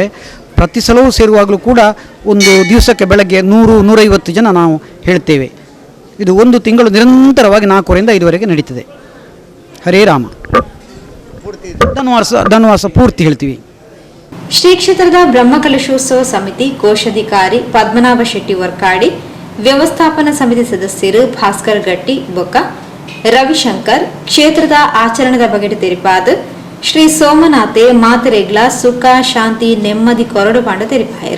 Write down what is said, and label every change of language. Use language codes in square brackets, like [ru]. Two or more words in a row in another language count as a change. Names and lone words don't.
[kn] ಪ್ರತಿ ಸಲವೂ ಸೇರುವಾಗಲೂ ಕೂಡ ಒಂದು ದಿವಸಕ್ಕೆ ಬೆಳಗ್ಗೆ 100-150 ಜನ ನಾವು ಹೇಳ್ತೇವೆ. ಇದು ಒಂದು ತಿಂಗಳು ನಿರಂತರವಾಗಿ 4:00ರಿಂದ 5:00ವರೆಗೆ ನಡೀತದೆ. ಹರೇ ರಾಮ. ಧನುವಾಸ ಪೂರ್ತಿ ಹೇಳ್ತೀವಿ. [tcy] ಶ್ರೀ ಕ್ಷೇತ್ರದ ಬ್ರಹ್ಮಕಲಶೋತ್ಸವ ಸಮಿತಿ ಕೋಶಾಧಿಕಾರಿ ಪದ್ಮನಾಭ ಶೆಟ್ಟಿ ವರ್ಕಾಡಿ, ವ್ಯವಸ್ಥಾಪನಾ ಸಮಿತಿ ಸದಸ್ಯರು ಭಾಸ್ಕರ್ ಗಟ್ಟಿ ಬೊಕ್ಕ, ರವಿಶಂಕರ್ ಕ್ಷೇತ್ರದ ಆಚರಣೆದ ಬಗೆಟ್ ತೆರಿಪಾದ ಶ್ರೀ ಸೋಮನಾಥೆ ಮಾತೆರೆಗ್ಲ ಸುಖ ಶಾಂತಿ ನೆಮ್ಮದಿ ಕೊರಡು ಪಾಂಡ ತೆರಿಪಾಯರು.